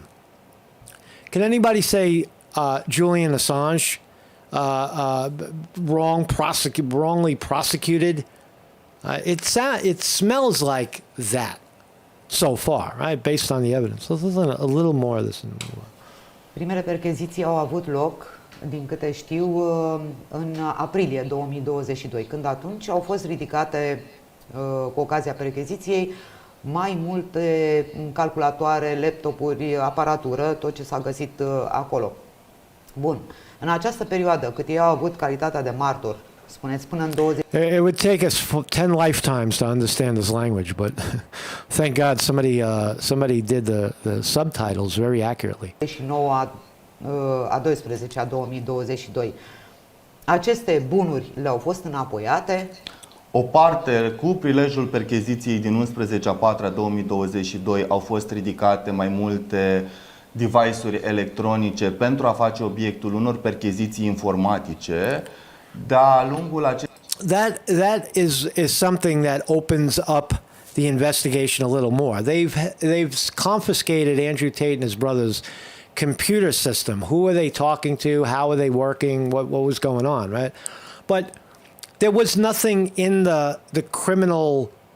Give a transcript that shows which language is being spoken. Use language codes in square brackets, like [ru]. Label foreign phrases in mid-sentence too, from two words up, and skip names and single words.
[en] Can anybody say Julian Assange wrongly prosecuted? It smells like that so far, right? Based on the evidence. Let's listen a little more of this. [ro] Primele percheziții au avut loc, din câte știu, în aprilie 2022, când atunci au fost ridicate, cu ocazia percheziției, mai multe calculatoare, laptopuri, aparatură, tot ce s-a găsit acolo. Bun. În această perioadă, cât ei au avut calitatea de martor, spuneți, până în 20... [en] It would take us 10 lifetimes to understand this language, but thank God somebody did the subtitles very accurately. [ro] Și 9 a 12 a 2022. Aceste bunuri le-au fost înapoiate. O parte, cu prilejul percheziției din 11/4/2022, au fost ridicate mai multe device-uri electronice pentru a face obiectul unor percheziții informatice. De-a lungul acestui... [en] That is something that opens up the investigation a little more. They've confiscated Andrew Tate and his brother's computer system. Who are they talking to? How are they working? What was going on, right? But there was nothing in the criminal.